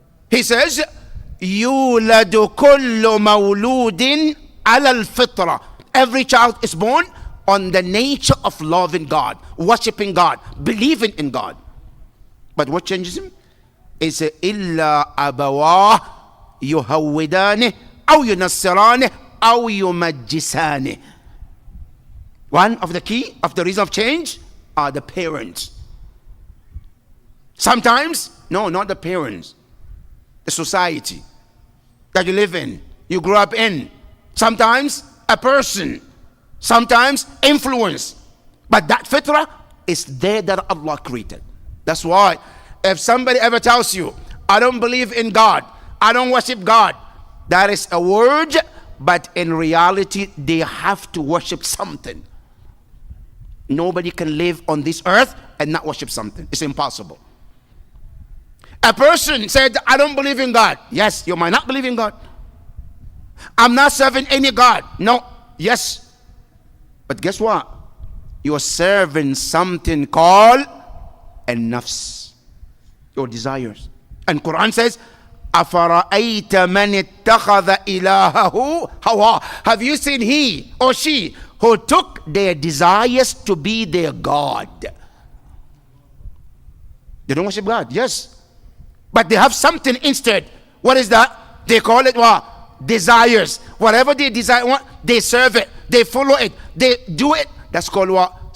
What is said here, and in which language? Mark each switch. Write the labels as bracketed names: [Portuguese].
[English] He says, [Arabic] يولد كل مولود على الفطرة. [English] Every child is born on the nature of loving God, worshiping God, believing in God. But what changes him? [Arabic] Is إلا أبواه يهودانه أو ينصرانه أو يمجسانه. [English] One of the key of the reason of change are the parents. Sometimes, no, not the parents. The society that you live in, you grew up in. Sometimes a person, sometimes influence. But that fitrah is there that Allah created. That's why if somebody ever tells you, I don't believe in God, I don't worship God, that is a word, but in reality they have to worship something. Nobody can live on this earth and not worship something. It's impossible. A person said, I don't believe in God. Yes, you might not believe in God. I'm not serving any God. No. Yes. But guess what? you're serving something called an-nafs, your desires. And Quran says, [Arabic] أَفَرَأَيْتَ مَنِ اتَّخَذَ إِلَهَهُ هَوَاهُ. [English] Have you seen he or she who took their desires to be their God? They don't worship God, yes, but they have something instead. What is that? They call it what? Desires. Whatever they desire, they serve it, they follow it, they do it. That's called what?